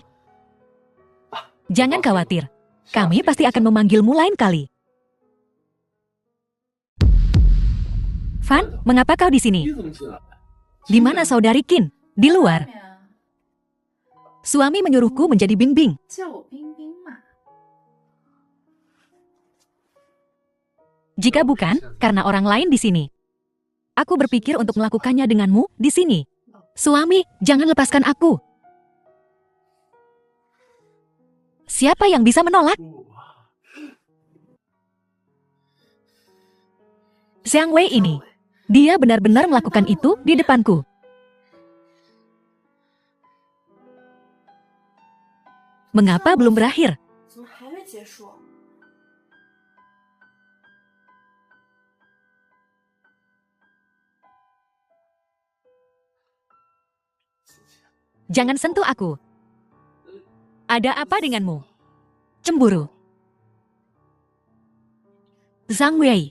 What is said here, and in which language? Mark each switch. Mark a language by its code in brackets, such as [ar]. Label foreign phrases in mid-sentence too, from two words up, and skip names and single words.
[id] Jangan khawatir. Kami pasti akan memanggilmu lain kali. Fan, mengapa kau di sini? Di mana saudari Qin? Di luar. Suami menyuruhku menjadi Bing Bing. [zh] 叫我冰冰嘛。 [id] Jika bukan, karena orang lain di sini. Aku berpikir untuk melakukannya denganmu di sini. Suami, jangan lepaskan aku. Siapa yang bisa menolak? Xiang Wei ini. Dia benar-benar melakukan itu di depanku. Mengapa belum berakhir? [zh] 怎么还没结束？ [id] Jangan sentuh aku. Ada apa denganmu? Cemburu. Zhang Wei.